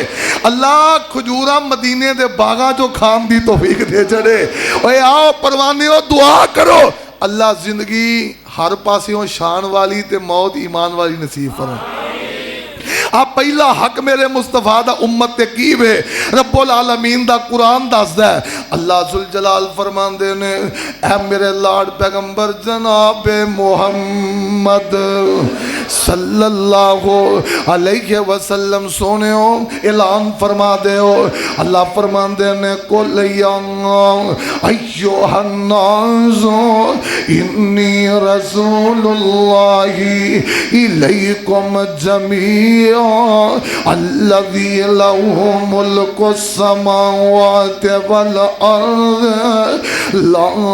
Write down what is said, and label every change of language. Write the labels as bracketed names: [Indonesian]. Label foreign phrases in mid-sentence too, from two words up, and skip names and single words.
[Punjabi] اللہ کھجوراں مدینے دے باغاں چوں کھان دی توفیق دے چھڈے. اوئے آؤ پروانیو دعا کرو اللہ زندگی ہر پاسیوں شان والی تے موت ایمان والی نصیب فرمائے. آپ پہلا حق میرے مصطفیٰ دا امت تے کی اے [Arabic] رب العالمين [Punjabi] دا قرآن دسدا ہے. اللہ ذوالجلال فرماندے نے اے میرے لاڈ پیغمبر جناب محمد [Arabic] صلى الله عليه وسلم [Punjabi] سوہنے ہو اعلان فرما دیو. اللہ فرماندے نے [Arabic] قل يا أيها الناس إني رسول الله إليكم جميعا الذي له ملك السماوات والأرض لا